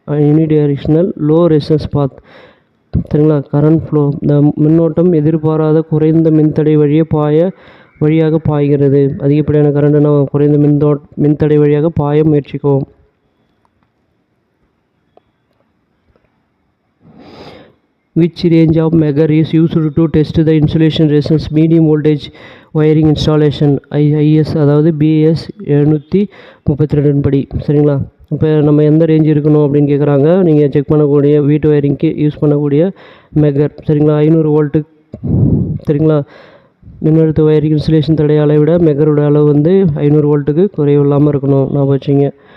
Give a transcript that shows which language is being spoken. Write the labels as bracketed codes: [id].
[en] Unidirectional low resistance path. சரிங்களா. [ta] Current flow, இந்த மின்னோட்டம் எதிர்பாராத குறைந்த மின்தடை வழியாக பாய்கிறது. அதிகப்படியான கரண்ட்னா குறைந்த மின்தடை வழியாக பாய முயற்சிக்கும். [en] Which range of measure is used to test the insulation resistance medium voltage wiring installation? [ta] IS அதாவது BS 732 படி. சரிங்களா. இப்போ நம்ம எந்த ரேஞ்ச் இருக்கணும் அப்படின்னு கேட்குறாங்க. நீங்கள் செக் பண்ணக்கூடிய வீட்டு வயரிங்க்கு யூஸ் பண்ணக்கூடிய மெகர். சரிங்களா. 500 வோல்ட்டு. சரிங்களா. மின்னழுத்த வயரிங் இன்சுலேஷன் தடையாலை விட மெகரோட அளவு வந்து 500 வோல்ட்டுக்கு குறைவு இல்லாமல் இருக்கணும் நான் வச்சுங்க.